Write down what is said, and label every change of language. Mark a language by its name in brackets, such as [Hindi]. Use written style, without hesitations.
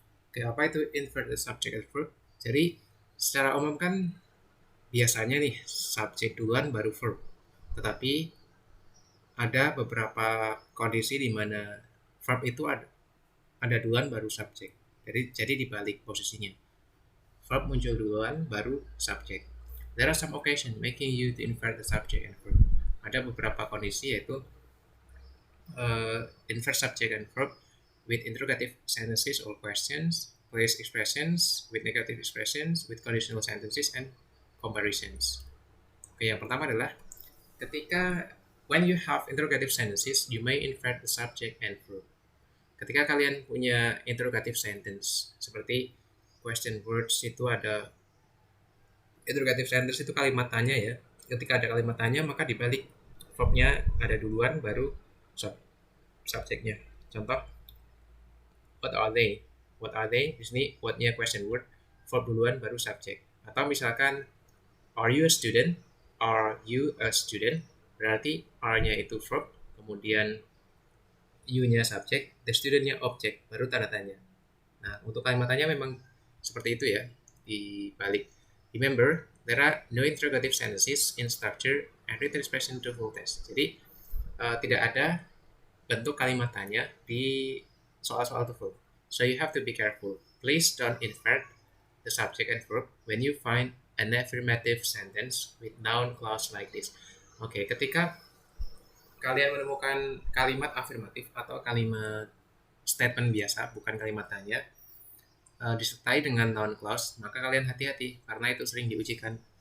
[Indonesian] Oke, apa itu [English] inverted subject and verb? [Indonesian] Jadi secara umum kan biasanya nih subjek duluan baru verb. Tetapi ada beberapa kondisi di mana verb itu ada duluan baru subjek. Jadi dibalik posisinya. verb muncul duluan baru subject. [English] There are some occasions making you to invert the subject and verb. [Indonesian] Ada beberapa kondisi yaitu [English] invert subject and verb with interrogative sentences or questions, place expressions with negative expressions, with conditional sentences and comparisons. [Indonesian] Oke, yang pertama adalah ketika [English] when you have interrogative sentences, you may invert the subject and verb. [Indonesian] Ketika kalian punya interrogative sentence, seperti question words itu ada interrogative sentence itu kalimat tanya ya. Ketika ada kalimat tanya maka dibalik verbnya ada duluan baru subjeknya. Contoh, [English] what are they? What are they? [Indonesian] Di sini what-nya question word, verb duluan baru subjek. Atau misalkan [English] are you a student? Are you a student? [Indonesian] Berarti are-nya itu verb, kemudian you-nya subjek, the student-nya objek, baru tanda tanya. Nah, untuk kalimat tanya memang seperti itu ya, dibalik. [English] Remember, there are no interrogative sentences in structure and written expression to full test. [Indonesian] Jadi, tidak ada bentuk kalimat tanya di soal-soal TOEFL. [English] So you have to be careful. Please don't invert the subject and verb when you find an affirmative sentence with noun clause like this. [Indonesian] Oke, ketika kalian menemukan kalimat afirmatif atau kalimat statement biasa, bukan kalimat tanya, disertai dengan noun clause, maka kalian hati-hati karena itu sering diujikan.